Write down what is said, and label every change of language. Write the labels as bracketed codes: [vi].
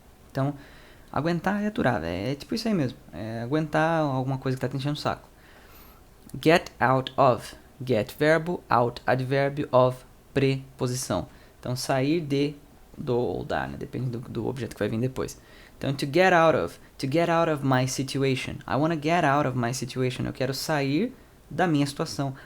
[pt] Então, aguentar é aturar, é tipo isso aí mesmo. É aguentar alguma coisa que tá te enchendo o saco. Get out of. Get, verbo, out, advérbio, of, preposição. Então, sair de, do ou da, né? Depende do objeto que vai vir depois. [en] Então, to get out of my situation. I want to get out of my situation. [pt] Eu quero sair da minha situação.